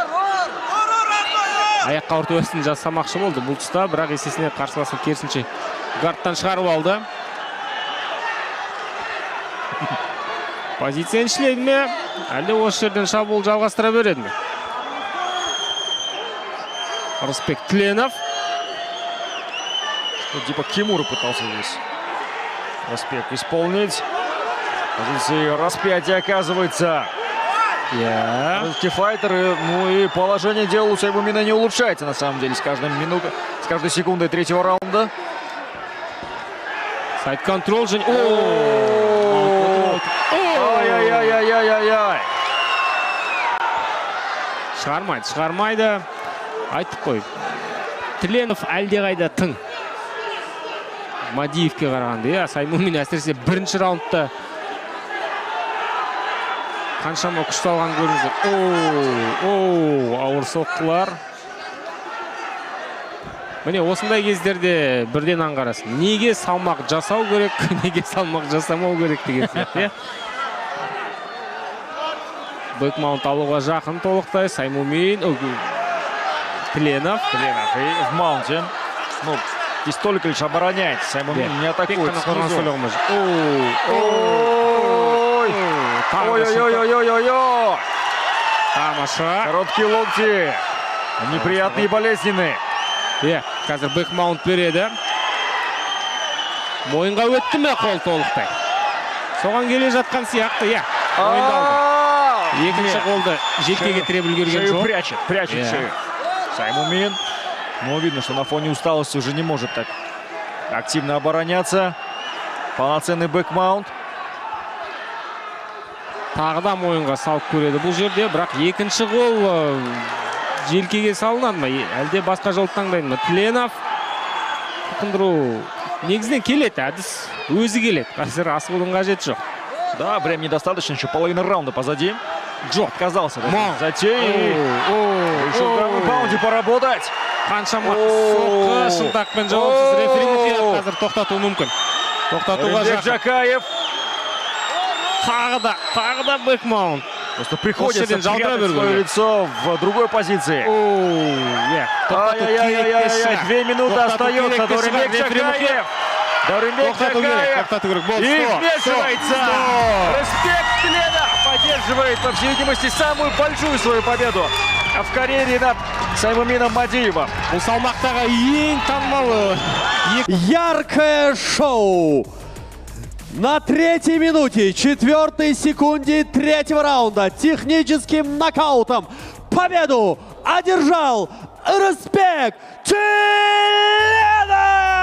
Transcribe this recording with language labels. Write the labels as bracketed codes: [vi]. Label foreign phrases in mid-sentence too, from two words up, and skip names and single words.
[kk] Аяққа ортөсін жасамақшы болды бұл тұста, бірақ есесіне қарсыласын керісінше гардтан шығарып алды. Позицияны ішледі ме? Әлде осы жерден шабуыл жалғастыра береді ме? Респект Тленов. [ru] Типа Кимура пытался здесь Респект исполнить. Позиции распятия оказывается. Файтеры, ну и положение дела у Саймумина не улучшается на самом деле с каждой минутой, с каждой секундой третьего раунда. Сайд-контрол же. Ай-яй-яй-яй-яй-яй. [kk] Шығармайды. Айтып қой. Тленов әлдеқайда тың. Мадиевке қарағанда, Саймумин әсіресе бірінші раундта қаншама күшті алған көріңіздер. Ауыр соққылар. Міне осындай кездерде бірден аңғарасың. Неге салмақ жасау керек, неге салмақ жасамау керек деген сияқты. Бекмаунт алуға жақын толықтай. Саймумин, Тленов. [ru] И в маунте. Ну, здесь только лишь обороняется. Саймумин не атакует снизу. Ой-ой-ой. Ой-ой-ой-ой-ой-ой. [kk] Тамаша. [ru] Короткие локти. Неприятные и болезненные. [kk] Қазір бэкмаунт береді. Мойынға өтті ме қол толықтай? Соған келе жатқан сияқты, ойында алды. Екінші қолды желкеге тіреп үлгерген [ru] Шею [kk] жоқ. [ru] прячет шею. Саймумин. Но видно, что на фоне усталости уже не может так активно обороняться. Полноценный бэкмаунт. [kk] Тағы да мойынға салып көреді бұл жерде, бірақ екінші қол желкеге салынады ма? Әлде басқа жол таңдайды ма? Тленов қылқындыру негізінен келеді, әдіс өзі келеді. Қазір асығудың қажеті жоқ. [ru] Да, времени недостаточно, еще половина раунда позади. Джо отказался от затеи. Решил в втором раунде поработать. [kk] Қаншама соққы шынтақпен жауапсыз референі қазір тоқтатуы мүмкін. Тоқтатуға Рымбек жақын. Джакаев. Тағы да бэкмаунт. [ru] Просто приходится [kk] жерден [ru] прятать [kk] жалтыра [ru] свое [kk] беру. [ru] лицо в другой позиции. Ай-яй-яй-яй-яй, 2 минуты остается. Дорымбек Джакаев. Дорымбек Джакаев. И вмешивается. Респект Тлена поддерживает, по всей видимости, самую большую свою победу в карьере над Саймумином Мадиевым. [kk] Бұл салмақтағы ең танымал. [ru] Яркое шоу! На 3-й минуте, 4-й секунде 3-го раунда техническим нокаутом победу одержал Респект Тлена!